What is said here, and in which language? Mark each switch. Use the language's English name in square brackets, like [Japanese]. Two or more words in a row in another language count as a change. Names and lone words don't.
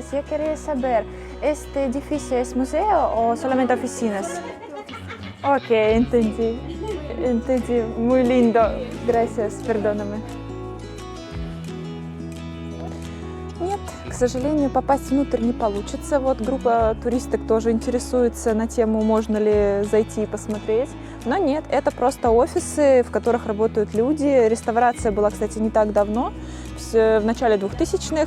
[Spanish] Yo quería saber, ¿este edificio es museo o solamente oficinas? Ok, entendí. Entendí. Muy lindo. Gracias, perdóname. [Russian] Нет, к сожалению, попасть внутрь не получится. Вот группа туристок тоже интересуется на тему, можно ли зайти и посмотреть. Но нет, это просто офисы, в которых работают люди. Реставрация была, кстати, не так давно, в начале 2000-х.